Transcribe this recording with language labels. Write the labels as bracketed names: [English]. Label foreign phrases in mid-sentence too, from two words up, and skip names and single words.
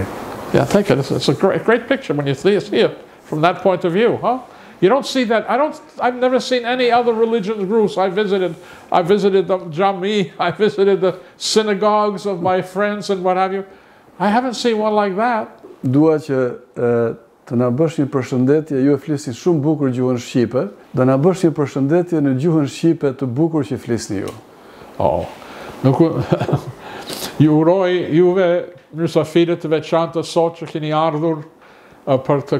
[English] Yeah, thank you. It's a great picture when you see it from that point of view, huh? You don't see that. I've never seen any other religious groups. I visited the Jami, I visited the synagogues of my friends and what have you. I haven't seen one like that. [Albanian] Dua që të na bësh një përshëndetje, ju e flisni shumë bukur gjuhën shqipe, do na bësh një përshëndetje në gjuhën shqipe të bukur që flisni ju. Oh. Nuk ju uroj juve mysafirët të veçantë sot që keni ardhur për të